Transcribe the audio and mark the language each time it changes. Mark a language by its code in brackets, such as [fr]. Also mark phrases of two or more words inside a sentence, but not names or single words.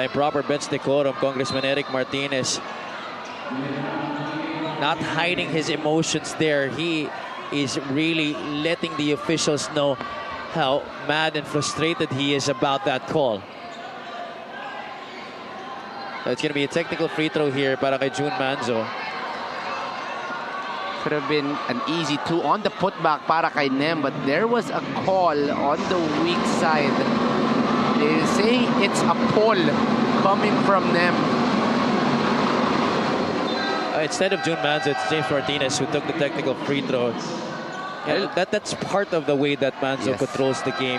[en] Improper bench decorum. Congressman Eric Martinez not hiding his emotions there. He is really letting the officials know how mad and frustrated he is about that call. It's going to be a technical free throw here [hil] para kay [en] June Manzo. Could have been an easy 2 on the putback [hil] para kay [en] Nem, but there was a call on the weak side. They say it's a pull coming from Nem. Instead of June Manzo, it's James Martinez who took the technical free throw. Yeah, that's part of the way that Manzo controls the game.